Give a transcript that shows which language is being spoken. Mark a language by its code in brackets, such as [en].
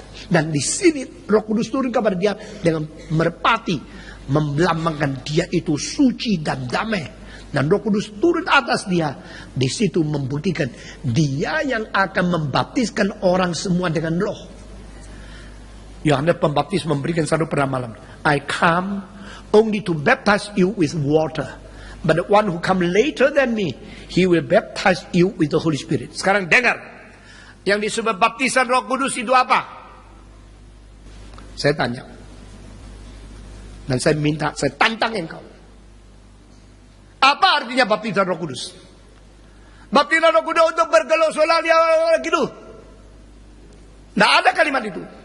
[id] Dan di sini Roh Kudus turun kepada dia dengan merpati, melambangkan dia itu suci dan damai. Dan Roh Kudus turun atas dia. Di situ membuktikan dia yang akan membaptiskan orang semua dengan Roh. Yohanes Pembaptis memberikan satu peramalan. [en] I come only to baptize you with water. But the one who come later than me, he will baptize you with the Holy Spirit. [id] Sekarang dengar. Yang disebut baptisan Roh Kudus itu apa? Saya tanya. Dan saya minta, saya tantang engkau. Apa artinya baptisan Roh Kudus? Baptisan Roh Kudus untuk bergelosolah dia gitu. Tidak ada kalimat itu.